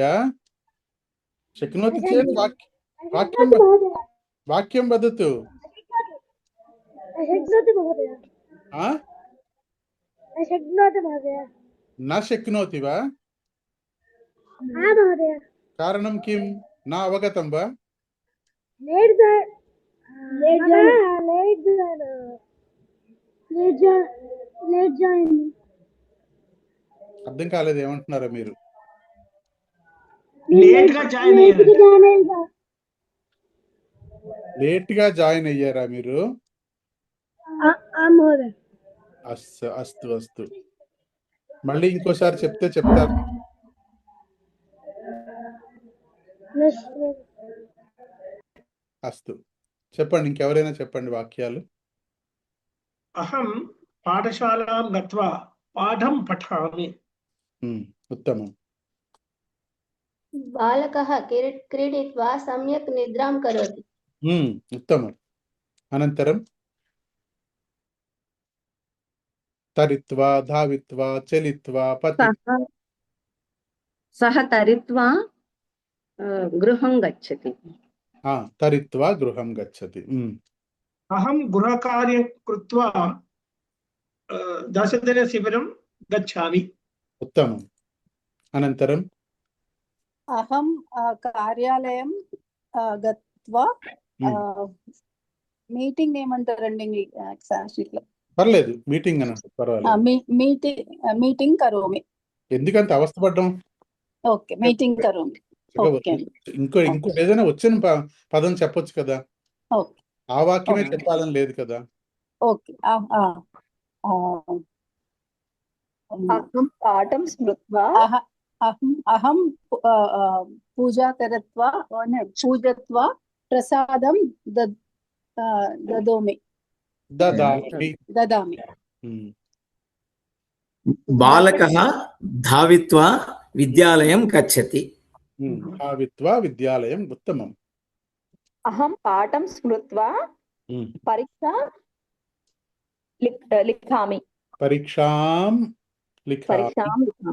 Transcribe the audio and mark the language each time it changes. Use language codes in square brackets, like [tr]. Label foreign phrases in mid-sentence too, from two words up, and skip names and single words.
[sa] शक्नोति चेत् वाक्यं वाक्यं वदतु। शक्नोति महोदय। शक्नोति महोदय। न शक्नोति वा? महोदय। कारणं किं? न अवगतं वा? [te] అర్థం కాలేదు, ఏమంటున్నారో మీరు? లేట్ గా జాయిన్ అయ్యారు. లేట్ గా జాయిన్ అయ్యారా మీరు? అస్తు అస్తు అస్తు. మళ్ళీ ఇంకోసారి చెప్తే చెప్తారు. అస్తు, చెప్పండి. ఇంకెవరైనా చెప్పండి వాక్యాలు. [sa] అహం పాఠశాలాం గత్వా పాఠం పఠామి. उत्तमम्। बालकः क्रीडित्वा सम्यक् निद्रां करोति। उत्तमम्। अनन्तरं तरित्वा धावित्वा चलित्वा पतित्वा। सः तरित्वा गृहं गच्छति। तरित्वा गृहं गच्छति। अहं गृहकार्यं कृत्वा दशदिनशिबिरं गच्छामि। उत्तमम्। अनन्तरं अहं कार्यालयं गत्वा [te] మీటింగ్ ఏమంటారండి షీట్లో? పర్లేదు, మీటింగ్ అనండి, పర్వాలేదు. [sa] మీటింగ్ కరోమి. [te] ఎందుకంత అవస్థపడ్డం? ఓకే, మీటింగ్ కరోమి. ఓకే, ఇంకో ఏదైనా వచ్చిన పదం చెప్పొచ్చు కదా. ఓకే, ఆ వాక్యమే చెప్పాలని లేదు కదా. ఓకే. [sa] అహం పాఠం స్మృత్వా అహం పూజా కరత్వా పూజత్వా ప్రసాదం దదామి. బాలకः धावित्वा विद्यालयं गच्छति। धावित्वा विद्यालयं। उत्तमम्। अहं पाठं स्मृत्वा परीक्षा लिखामि। परीक्षां लिखामि।